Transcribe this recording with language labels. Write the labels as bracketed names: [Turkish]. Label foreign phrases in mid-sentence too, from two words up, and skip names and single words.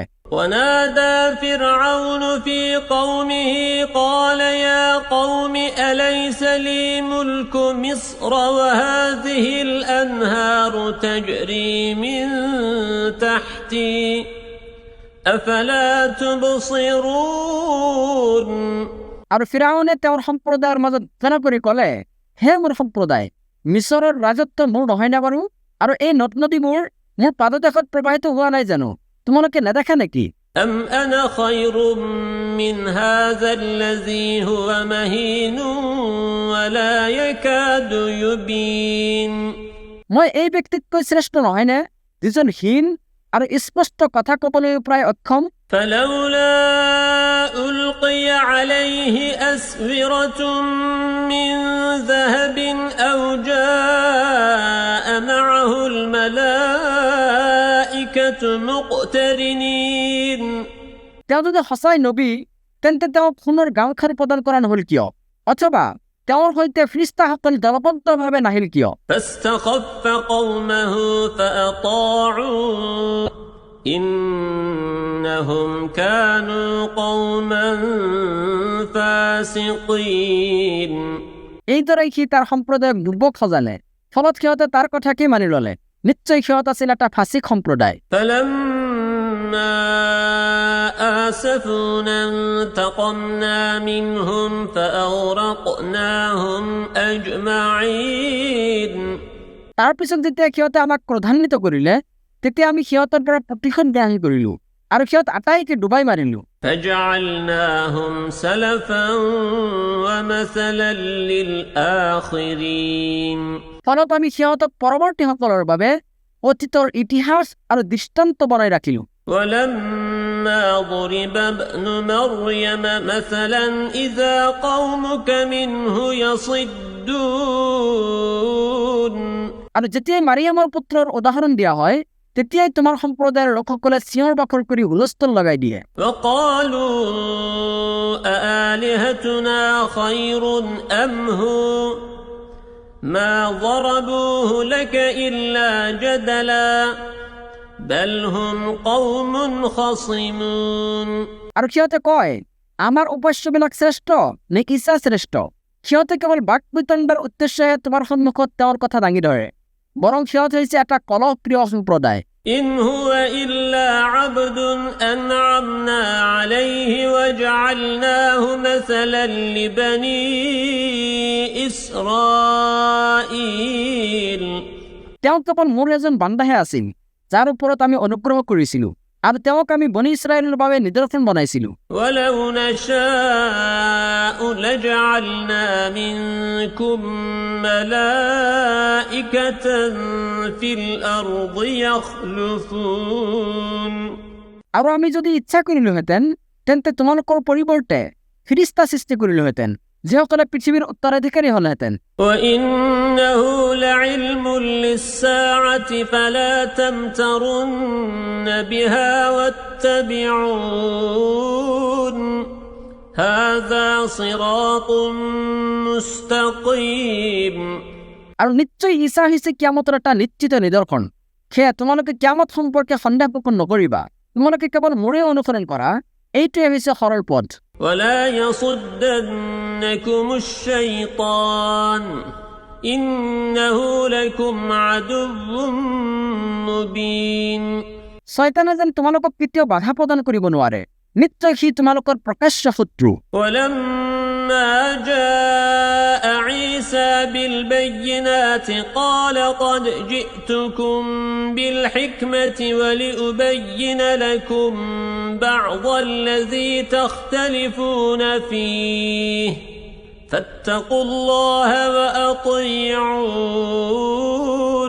[Arabic] ونادى فرعون في قومه قال يا قوم أليس لي ملك مصر وهذه الأنهار تجري من تحتي أفلا تبصرون [Assamese] আৰু ফিৰাউনে তেওঁৰ সম্প্ৰদায়ৰ মাজত ঘোষণা কৰি ক'লে, হে মোৰ সম্প্ৰদায়, মিছৰৰ ৰাজত্ব মোৰ নহয় নে বাৰু? আৰু এই নদ নদীবোৰ মোৰ পাদদেশত প্ৰবাহিত হোৱা নাই জানো? তোমালোকে নেদেখা নেকি? [Arabic] أم أنا خير من هذا الذي هو مهين ولا يكاد يبين [Assamese] মই এই ব্যক্তিতকৈ শ্ৰেষ্ঠ নহয়নে যিজন হীন আৰু স্পষ্ট কথা ক'বলৈ প্ৰায় অক্ষম? [Arabic] فلولا ألقي عليه أسورة من ذهب أو جاء معه الملائكة مقترنين [Assamese] তেওঁ যদি সঁচাই নবী তেন্তে তেওঁক সোণৰ গাঁওখাৰ প্ৰদান কৰা নহ'ল কিয়? অথবা তেওঁৰ সৈতে ফিৰিষ্টাসকল দলবদ্ধভাৱে নাহিল কিয়? [Arabic] فاستخف قومه فأطاعوه إنهم كانوا قوما فاسقين [Assamese] এইদৰে সি তাৰ সম্প্ৰদায়ক দুৰ্ভোগ সজালে, ফলত সিহঁতে তাৰ কথাকে মানি ল'লে। নিশ্চয় সিহঁত আছিল এটা ফাঁচিক সম্প্ৰদায়। [Arabic] فلما آسفونا انتقمنا منهم فأغرقناهم أجمعين [Assamese] তাৰ পিছত যেতিয়া সিহঁতে আমাক ক্ৰোধান্বিত কৰিলে তেতিয়া আমি সিহঁতৰ পৰা প্ৰতিশোধ গ্ৰহণ কৰিলো আৰু সিহঁত আটাইকে ডুবাই মাৰিলো। [Arabic] فجعلناهم سلفا ومثلا للآخرين [Assamese] ফলত আমি সিহঁতক পৰৱৰ্তীসকলৰ বাবে অতীতৰ ইতিহাস আৰু দৃষ্টান্ত বনাই ৰাখিলো। [Arabic] ولما ضرب ابن مريم مثلا إذا قومك منه يصدون [Assamese] আৰু যেতিয়া মাৰিয়ামৰ পুত্ৰৰ উদাহৰণ দিয়া হয় তেতিয়াই তোমাৰ সম্প্ৰদায়ৰ লোকসকলে চিঞৰ বাখৰ কৰি হুলস্থুল লগাই দিয়ে। [Arabic] وقالوا أآلهتنا خير أم هو ما ضربوه لك إلا جدلا بل هم قوم خصمون। [Assamese] আৰু সিহঁতে কয়, আমাৰ উপাস্যবিলাক শ্ৰেষ্ঠ নে ঈশা শ্ৰেষ্ঠ? সিহঁতে কেৱল বাক বিতণ্ডাৰ উদ্দেশ্যে তোমাৰ সন্মুখত তেওঁৰ কথা দাঙি ধৰে, বৰং সিহঁত হৈছে এটা কলহপ্ৰিয় সম্প্ৰদায়। [Arabic] إن هو إلا عبد أنعمنا عليه وجعلناه مثلا لبني إسرائيل। [Assamese] তেওঁ কেৱল মোৰ এজন বান্দাহে আছিল, যাৰ ওপৰত আমি অনুগ্ৰহ কৰিছিলোঁ, আৰু তেওঁক আমি বনি ইছৰাইলৰ বাবে নিদৰ্শন বনাইছিলোঁ। [Arabic] ولو نشاء لجعلنا منكم ملائكة في الأرض يخلفون। [Assamese] আৰু আমি যদি ইচ্ছা কৰিলোহেঁতেন তেন্তে তোমালোকৰ পৰিৱৰ্তে ফিৰিস্তা সৃষ্টি কৰিলোহেঁতেন, যিসকলে পৃথিৱীৰ উত্তৰাধিকাৰী হলহেঁতেন। [Arabic] وإنه لعلم للساعة فلا تمترن بها واتبعون هذا صراط مستقيم। [Assamese] আৰু নিশ্চয় ঈশা হৈছে কিয়ামতৰ এটা নিশ্চিত নিদৰ্শন। সেয়া তোমালোকে কিয়ামত সম্পৰ্কে সন্দেহ পোষণ নকৰিবা, তোমালোকে কেৱল মোৰে অনুসৰণ কৰা, এইটোৱে হৈছে সৰল পথ। [Arabic] ولا يصدنكم الشيطان إنه لكم عدو مبين। [Assamese] শয়তানে যেন তোমালোকক কেতিয়াও বাধা প্ৰদান কৰিব নোৱাৰে, নিশ্চয় সি তোমালোকৰ প্ৰকাশ্য শত্ৰু। [Arabic] ولما جاء عيسى بالبينات قال قد جئتكم بالحكمة ولأبين لكم بعض الذي تختلفون فيه فاتقوا الله وأطيعون।